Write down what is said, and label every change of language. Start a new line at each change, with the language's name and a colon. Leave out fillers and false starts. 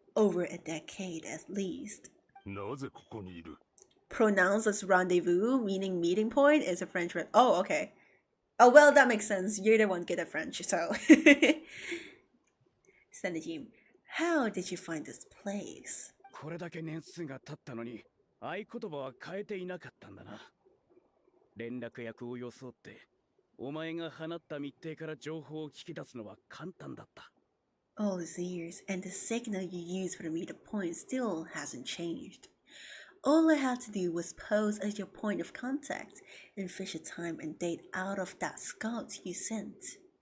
English: Over a decade at least.
Japanese: なぜここにいる?
English: Pronounced as rendezvous, meaning meeting point, is a French word. Oh, okay. Oh, well, that makes sense. You're the one good at French, so. Said the Jean. How did you find this place?
Japanese: これだけ年数が経ったのに、合言葉は変えていなかったんだな。連絡役を装って、お前が放った密偵から情報を聞き出すのは簡単だった。
English: All these years, and the signal you use for the meter point still hasn't changed. All I had to do was pose as your point of contact and fish a time and date out of that scout you sent.